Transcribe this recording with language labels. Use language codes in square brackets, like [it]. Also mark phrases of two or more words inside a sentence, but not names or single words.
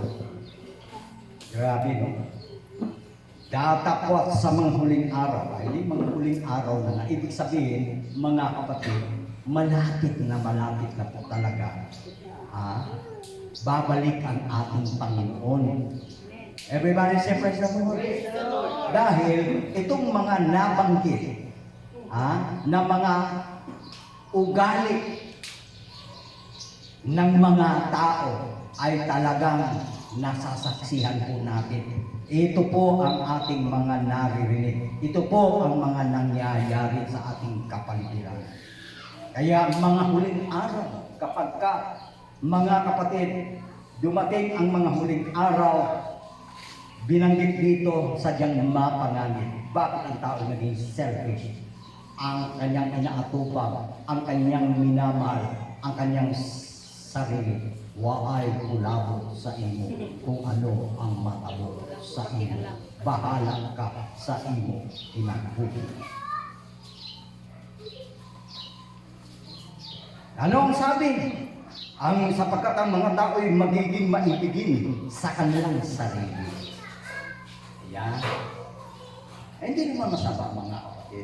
[tl] Grabe, no? Datapwat sa mga huling araw, ay mga huling araw na ibig sabihin, mga kapatid, malapit na po talaga. Babalik ang ating Panginoon. [en] Everybody say praise the Lord. [tl] Dahil itong mga nabanggit na mga ugali ng mga tao ay talagang nasasaksihan po natin. Ito po ang ating mga naririnig. Ito po ang mga nangyayari sa ating kapaligiran. Kaya mga huling araw, kapag mga kapatid, dumating ang mga huling araw, binanggit dito sadyang mapanganib. Bakit ang tao naging selfish? Ang kanyang inaatupag, ang kanyang minamahal, ang kanyang sarili. [hil] Waay kulabo sa imo kung ano ang matabo sa imo. Bahala ka sa imo kinabuhi. [tl] Ano ang sabi? Ang sapagkat ang mga tao ay magiging maibigin sa kanilang sarili. Yan. Hindi naman masama mga kapatid.